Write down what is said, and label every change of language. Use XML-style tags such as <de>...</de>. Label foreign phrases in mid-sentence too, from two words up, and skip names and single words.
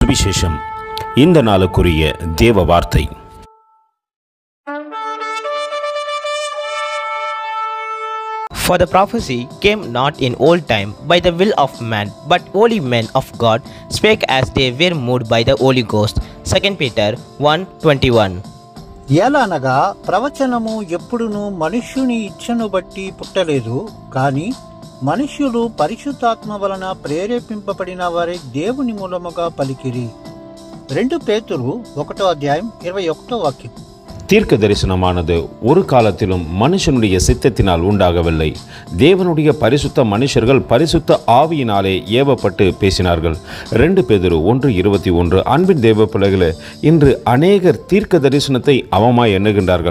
<ta>சுவிசேஷம். இந்த நாளுக்குரிய தேவ வார்த்தை.</ta> <en>For the prophecy came not in old time by the will of man, but holy men of God spake as they were moved by the Holy Ghost. 2 Peter 1:21.</en> <te>ఎలానగా ప్రవచనము ఎప్పుడును మనుష్యుని ఇచ్చను బట్టి పుట్టలేదు, కానీ మనుష్యులు పరిశుద్ధాత్మ వలన ప్రేరేపింపబడిన వారే దేవుని మూలముగా పలికిరి. 2 పేతురు 1:21.</te> <ta>தீர்க்க தரிசனமானது ஒரு காலத்திலும் மனுஷனுடைய சித்தத்தினால் உண்டாகவில்லை. தேவனுடைய பரிசுத்த மனுஷர்கள் பரிசுத்த ஆவியினாலே ஏவப்பட்டு பேசினார்கள். 2 பேதுரு 1:21. அன்பின் தேவ பிள்ளைகளே, இன்று அநேகர் தீர்க்க தரிசனத்தை அவமாய் எண்ணுகின்றார்கள்.</ta>